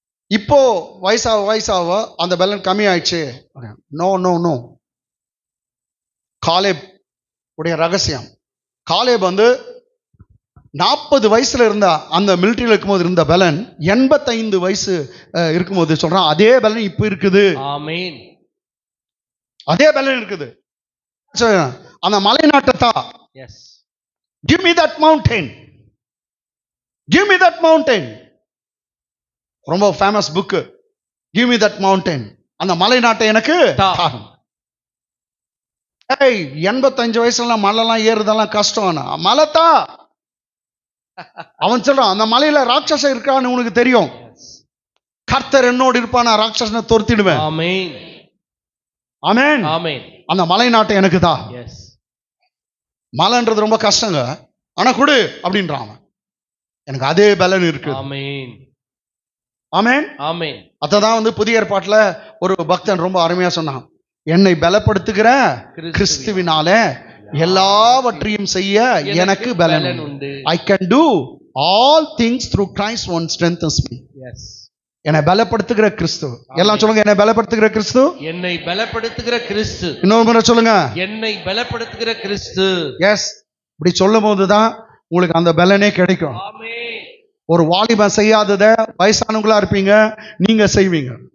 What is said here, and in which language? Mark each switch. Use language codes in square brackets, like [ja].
[ta] இப்போ வயசாக அந்த பலன் கம்மி ஆயிடுச்சு. No no no. காலேப் உடைய ரகசியம், காலேப் 40 வயசுல இருந்த அந்த மிலிட்டரியில் இருக்கும்போது இருந்த பலன் 85 வயசு இருக்கும்போது சொல்றான் அதே பலன் இப்ப இருக்குது. ஆமென். அதே பலன் இருக்குது. அந்த மலை நாட்டத்தா, [en] give me that mountain, give me that mountain. [ta] ரொம்ப famous book, [en] give me that mountain. [ta] அந்த மலை நாட்டை எனக்கு தாரும். 85 வயசுல மலைலாம் ஏறுதெல்லாம் கஷ்டம், மலைத்தா. அவன் சொல்றான் அந்த மலையில ராட்சசன் இருக்கான்னு உனக்கு தெரியும், கர்த்தர் என்னோடு இருப்பானா ராட்சசனை துரத்திடுவேன். ஆமென். ஆமென். ஆமென். அந்த மலை நாட்டை எனக்கு தான். மலைன்றது ரொம்ப கஷ்டங்க, ஆனா கொடு அப்படின்றான் அவன். எனக்கு அதே பலன் இருக்கு. ஆமென். ஆமென். ஆமென். அததான் புதிய ஏற்பாட்டுல ஒரு பக்தன் ரொம்ப அருமையா சொன்னான், என்னை பலப்படுத்துகிற கிறிஸ்துவினால எல்லாவற்றையும் செய்ய எனக்கு பலன் உண்டு. [en] I can do all things through Christ who strengthens me. [ta] என்னை பலப்படுத்துகிற கிறிஸ்து. எல்லாம் சொல்லுங்க, என்னை பலப்படுத்துகிற கிறிஸ்து. என்னை பலப்படுத்துகிற கிறிஸ்து. இன்னொரு முறை சொல்லுங்க, என்னை பலப்படுத்துகிற கிறிஸ்து. எஸ், இப்படி சொல்லும் போதுதான் உங்களுக்கு அந்த பலனே கிடைக்கும். ஒரு வாலிபன் செய்யாதத வயசானவங்களா இருப்பீங்க நீங்க செய்வீங்க.